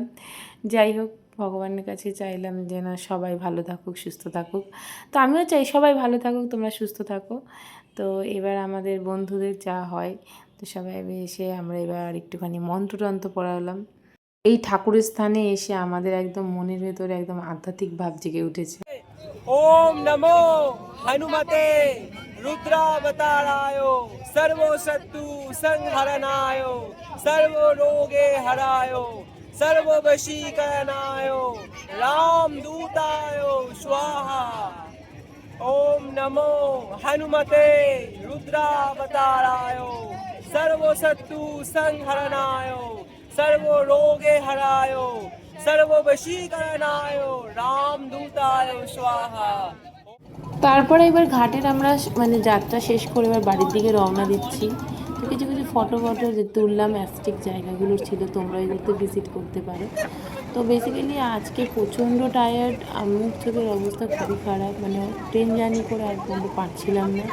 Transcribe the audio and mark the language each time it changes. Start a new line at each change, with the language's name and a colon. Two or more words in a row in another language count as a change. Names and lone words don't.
Bangla: যাই হোক, ভগবানের কাছে চাইলাম যে না সবাই ভালো থাকুক, সুস্থ থাকুক। তো আমিও চাই সবাই ভালো থাকুক, তোমরা সুস্থ থাকো। তো এবার আমাদের বন্ধুদের যা হয়, তো সবাই এসে আমরা এবার একটুখানি মন্ত্রতন্ত্র পড়ালাম। এই ঠাকুরের স্থানে এসে আমাদের একদম মনের ভেতরে একদম আধ্যাত্মিক ভাব জেগে উঠেছে।
Sanskrit: ओम नमो हनुमते रुद्रावताराय सर्वो शत्रु संहरणाय सर्वो रोगे हराय सर्व वशीकरणाय रामदूताय स्वाहा। ओम नमो हनुमते रुद्रावताराय सर्वो शत्रु संहरणाय सर्वो रोगे हराय सर्व वशीकरणाय रामदूताय स्वाहा।
Bangla: তারপরে এবার ঘাটের আমরা মানে যাত্রা শেষ করে এবার বাড়ির দিকে রওনা দিচ্ছি। তো কিছু ফটো যে তুললাম, অ্যাস্থেটিক জায়গাগুলো ছিল, তোমরা এগুলোতে ভিজিট করতে পারো। তো বেসিক্যালি আজকে প্রচণ্ড টায়ার্ড, মুখ চোখের অবস্থা খুবই খারাপ, মানে
English: train journey
Bangla: করে আর কিন্তু পারছিলাম না।